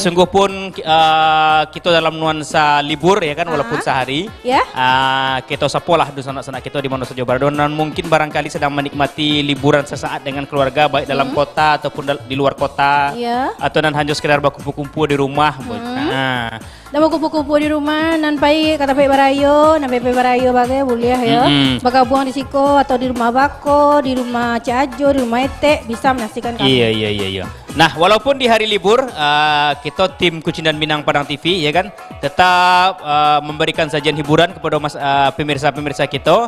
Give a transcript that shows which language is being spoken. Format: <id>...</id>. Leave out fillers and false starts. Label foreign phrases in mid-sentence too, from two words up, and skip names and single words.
<id>sungguh pun kita dalam nuansa libur ya kan walaupun sehari. Ya. Kita sapolah dosana-dosana kita di mana saja berada dan mungkin barangkali sedang menikmati liburan sesaat dengan keluarga baik dalam kota ataupun di luar kota. Ya. Atau dan hanya sekedar berkumpul-kumpul di rumah. Nah,</id> <min>Dah mau kupu-kupu di rumah, nan pai kata pai barayo, nan pai barayo bagai boleh ya. Bakal buang di siko atau di rumah bako, di rumah Ciajo, di rumah Ete bisa menyaksikan kami.</min> <id>Iya. Nah, walaupun di hari libur kita tim Kucing dan Minang Padang TV ya kan tetap memberikan sajian hiburan kepada pemirsa-pemirsa kita.</id>